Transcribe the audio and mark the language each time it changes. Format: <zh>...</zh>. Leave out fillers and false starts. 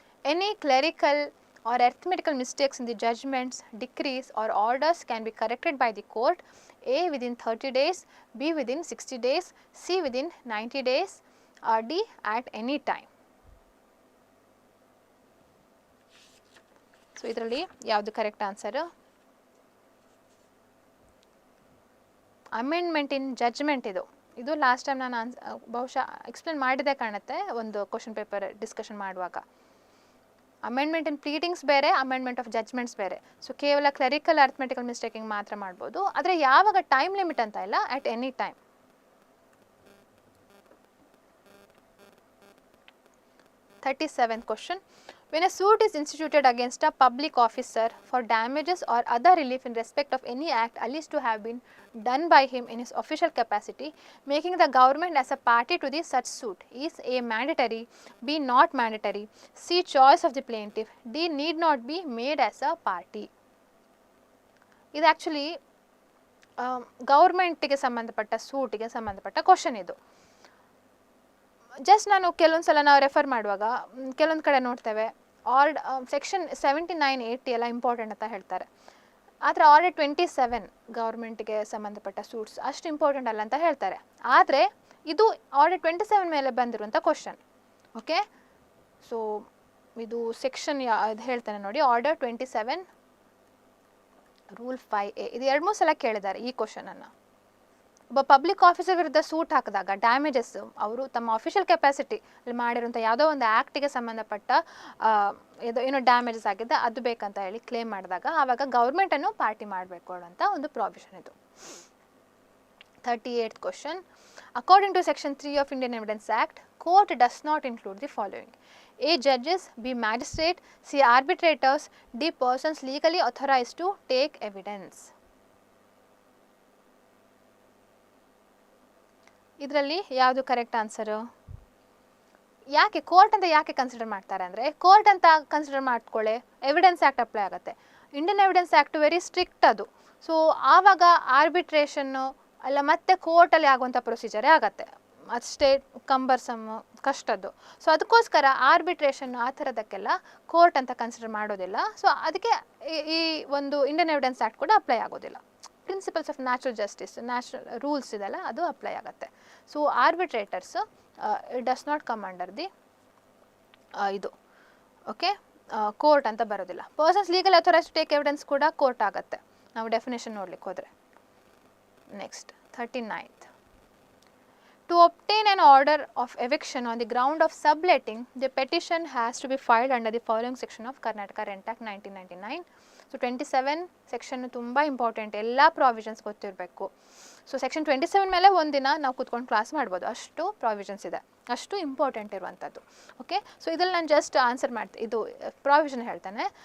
<en>Any clerical or arithmetical mistakes in the judgments, decrees or orders can be corrected by the court. A, within 30 days, B, within 60 days, C, within 90 days, or D, at any time.</en> <kn>So ಇದರಲ್ಲಿ ಯಾವುದು correct answer? Amendment ಇನ್ judgment. ಇದು last time ನಾನು ಬಹುಶಃ explain ಮಾಡಿದೆ ಕಾಣುತ್ತೆ ಒಂದು question paper discussion ಮಾಡುವಾಗ. Amendment ಇನ್ pleadings ಬೇರೆ, ಅಮೆಂಡ್ಮೆಂಟ್ ಆಫ್ ಜಡ್ಜ್ಮೆಂಟ್ಸ್ ಬೇರೆ. ಸೊ ಕೇವಲ ಕ್ಲರಿಕಲ್ ಅರ್ಥಮೆಟಿಕಲ್ ಮಿಸ್ಟೇಕಿಂಗ್ ಮಾತ್ರ ಮಾಡ್ಬೋದು, ಆದರೆ ಯಾವಾಗ ಟೈಮ್ ಲಿಮಿಟ್ ಅಂತ ಇಲ್ಲ,</kn> <en>At any time. 37th question. When a suit is instituted against a public officer for damages or other relief in respect of any act alleged to have been done by him in his official capacity, making the government as a party to the such suit, is A. mandatory, B. not mandatory, C. choice of the plaintiff, D. need not be made as a party.</en> <kn>ಇದು actually ಗೌರ್ಮೆಂಟಿಗೆ ಸಂಬಂಧಪಟ್ಟ ಸೂಟಿಗೆ ಸಂಬಂಧಪಟ್ಟ question ಇದು. Just ನಾನು ಕೆಲವೊಂದು ಸಲ ನಾವು refer ಮಾಡುವಾಗ ಕೆಲವೊಂದು ಕಡೆ ನೋಡ್ತೇವೆ ಸೆಕ್ಷನ್ 79, 80 ಎಲ್ಲ ಇಂಪಾರ್ಟೆಂಟ್ ಅಂತ ಹೇಳ್ತಾರೆ. ಆದರೆ ಆರ್ಡರ್ 27 ಗೌರ್ಮೆಂಟ್ಗೆ ಸಂಬಂಧಪಟ್ಟ ಸೂಟ್ಸ್ ಅಷ್ಟು ಇಂಪಾರ್ಟೆಂಟ್ ಅಲ್ಲ ಅಂತ ಹೇಳ್ತಾರೆ. ಆದರೆ ಇದು ಆರ್ಡರ್ 27 ಮೇಲೆ ಬಂದಿರುವಂಥ ಕ್ವಶನ್. ಓಕೆ, ಸೊ ಇದು ಸೆಕ್ಷನ್ ಇದು ಹೇಳ್ತೇನೆ ನೋಡಿ, ಆರ್ಡರ್ 27 ರೂಲ್ 5A. ಇದು 2-3 ಸಲ ಕೇಳಿದ್ದಾರೆ ಈ ಕ್ವಶನನ್ನು. ಒಬ್ಬ ಪಬ್ಲಿಕ್ ಆಫೀಸರ್ ವಿರುದ್ಧ ಸೂಟ್ ಹಾಕಿದಾಗ ಡ್ಯಾಮೇಜಸ್ ಅವರು ತಮ್ಮ ಅಫಿಷಿಯಲ್ ಕೆಪಾಸಿಟಿ ಅಲ್ಲಿ ಮಾಡಿರುವಂಥ ಯಾವುದೋ ಒಂದು ಆ್ಯಕ್ಟಿಗೆ ಸಂಬಂಧಪಟ್ಟ ಏನೋ ಡ್ಯಾಮೇಜಸ್ ಆಗಿದೆ ಅದು ಬೇಕಂತ ಹೇಳಿ ಕ್ಲೇಮ್ ಮಾಡಿದಾಗ ಆವಾಗ ಗೌರ್ಮೆಂಟನ್ನು ಪಾರ್ಟಿ ಮಾಡಬೇಕು ಅನ್ನೋಂಥ ಒಂದು ಪ್ರಾವಿಷನ್ ಇದು.</kn> <en>38th question. According to section 3 of Indian Evidence Act, court does not include the following: A. Judges, B. Magistrate, C. Arbitrators, D. Persons legally authorized to take evidence.</en> <kn>ಇದರಲ್ಲಿ ಯಾವುದು correct answer? ಯಾಕೆ court ಅಂತ ಯಾಕೆ consider ಮಾಡ್ತಾರೆ ಅಂದರೆ, court ಅಂತ consider ಮಾಡ್ಕೊಳ್ಳೆ evidence act apply ಆಗುತ್ತೆ. Indian evidence act very strict ಅದು. ಸೊ ಆವಾಗ ಆರ್ಬಿಟ್ರೇಷನ್ನು ಅಲ್ಲ ಮತ್ತೆ ಕೋರ್ಟಲ್ಲಿ ಆಗುವಂಥ ಪ್ರೊಸೀಜರೇ ಆಗುತ್ತೆ. ಅಷ್ಟೇ ಕಂಬರ್ಸಮ್ ಕಷ್ಟದ್ದು. ಸೊ ಅದಕ್ಕೋಸ್ಕರ ಆರ್ಬಿಟ್ರೇಷನ್ ಆ ಥರದಕ್ಕೆಲ್ಲ ಕೋರ್ಟ್ ಅಂತ ಕನ್ಸಿಡರ್ ಮಾಡೋದಿಲ್ಲ. ಸೊ ಅದಕ್ಕೆ ಈ ಒಂದು ಇಂಡಿಯನ್ ಎವಿಡೆನ್ಸ್ ಆ್ಯಕ್ಟ್ ಕೂಡ ಅಪ್ಲೈ ಆಗೋದಿಲ್ಲ. Principles of natural justice, natural rules ಇದೆಲ್ಲ ಅದು ಅಪ್ಲೈ ಆಗುತ್ತೆ. So ಆರ್ಬಿಟ್ರೇಟರ್ಸ್</kn> <en>it does not come under the</en> <kn>ಇದು ಓಕೆ ಕೋರ್ಟ್ ಅಂತ ಬರೋದಿಲ್ಲ. Persons legal authorise to take evidence ಕೂಡ ಕೋರ್ಟ್ ಆಗುತ್ತೆ ನಾವು ಡೆಫಿನೇಷನ್ ನೋಡ್ಲಿಕ್ಕೆ ಹೋದರೆ.</kn> <en>Next 39th. To obtain an order of eviction on the ground of subletting, the petition has to be filed under the following section of Karnataka Rent Act 1999.</en> <kn>So 27 section ತುಂಬ important, ಎಲ್ಲ provisions ಗೊತ್ತಿರಬೇಕು. So section 27 ಮೇಲೆ ಒಂದಿನ ನಾವು ಕೂತ್ಕೊಂಡು class ಮಾಡ್ಬೋದು, ಅಷ್ಟು provisions ಇದೆ, ಅಷ್ಟು ಇಂಪಾರ್ಟೆಂಟ್ ಇರುವಂಥದ್ದು. ಓಕೆ, ಸೊ ಇದ್ರಲ್ಲಿ ನಾನು ಜಸ್ಟ್ ಆನ್ಸರ್ ಮಾಡ್ತೀನಿ, ಇದು ಪ್ರಾವಿಷನ್ ಹೇಳ್ತಾನೆ.</kn>